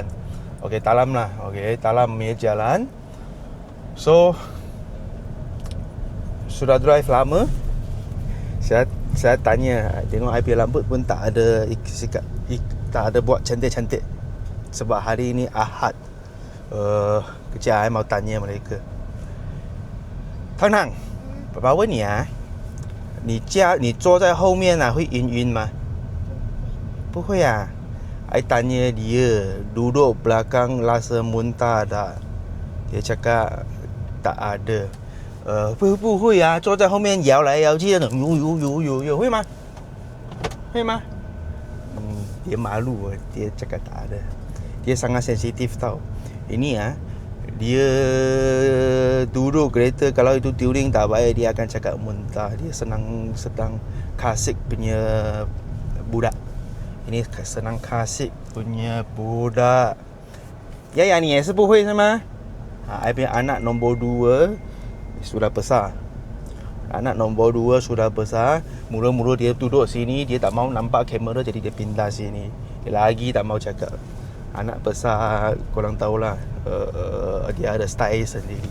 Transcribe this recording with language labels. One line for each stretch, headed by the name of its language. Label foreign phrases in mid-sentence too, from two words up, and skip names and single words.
Malay: Okay, Talam lah. Okay, Talam punya jalan. So sudah drive lama. Saya tanya, tengok I punya rambut pun tak ada tak ada buat cantik-cantik sebab hari ni Ahad. Kejap I mau tanya mereka. Tang,
Chinese: 爸爸问你啊，你坐在后面会晕吗？不会啊。
Malay: I tanya dia, duduk belakang rasa muntah tak? Dia cakap tak ada.
Chinese: 不会啊，坐在后面摇来摇去的，有会吗？会吗
Malay: ？dia malu, dia cakap tak ada. Dia sangat sensitif tau. Ini dia duduk kereta, kalau itu tuning tak baik dia akan cakap muntah. Dia sedang kasih punya budak. Ini senang kasih punya budak. Ya, ni
Chinese: 也是不会是吗
Malay: ？I punya anak nombor 2 sudah besar. Anak nombor 2 sudah besar. Mula-mula dia duduk sini, dia tak mau nampak kamera, jadi dia pindah sini. Dia lagi tak mau cakap. Anak besar, korang tahulah, dia ada style sendiri.